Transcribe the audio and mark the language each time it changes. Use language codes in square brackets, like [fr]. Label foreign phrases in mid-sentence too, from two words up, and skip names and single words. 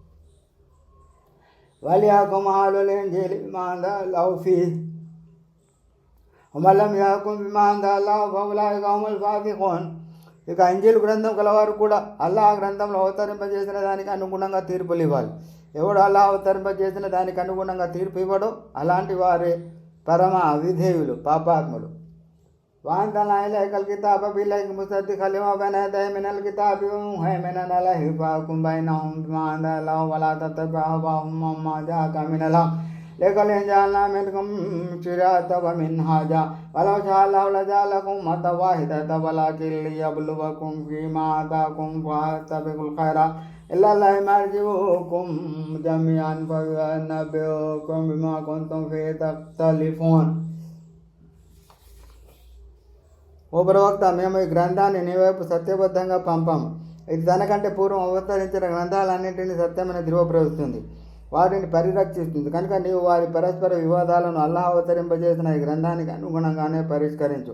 [ar] وليحكم أهل الإنجيل بما أنزل الله فيه ومن لم يحكم بما أنزل الله فأولئك هم الفاسقون. [te] ఇక ఇంజీలు గ్రంథం కలవారు కూడా అల్లాహ్ గ్రంథంలో అవతరింపజేసిన దానికి అనుగుణంగా తీర్పులు ఇవ్వాలి. ఎవడు అల్లాహ్ అవతరింపజేసిన దానికి అనుగుణంగా తీర్పు ఇవ్వడో అలాంటి వారే పరమ అవిధేయులు, పాపాత్ములు. [ar] وأنزلنا إليك الكتاب بالحق مصدقا لما بين يديه من الكتاب ومهيمنا عليه فاحكم بينهم بما أنزل الله ولا تتبع أهواءهم عما جاءك من الحق لكل جعلنا منكم شريعة ومنهاجا ولو شاء الله لجعلكم أمة واحدة ولكن ليبلوكم فيما آتاكم فاستبقوا الخيرات إلا الله مرجعكم جميعا فينبئكم بما كنتم فيه تختلفون. [te] ఓ ప్రవక్త, మేము ఈ గ్రంథాన్ని నీ వైపు సత్యబద్ధంగా పంపాము. ఇది తనకంటే పూర్వం అవతరించిన గ్రంథాలన్నింటినీ సత్యమని ధృవపరుస్తుంది, వాటిని పరిరక్షిస్తుంది. కనుక నీవు వారి పరస్పర వివాదాలను అల్లాహ్ అవతరింపజేసిన ఈ గ్రంథానికి అనుగుణంగానే పరిష్కరించు.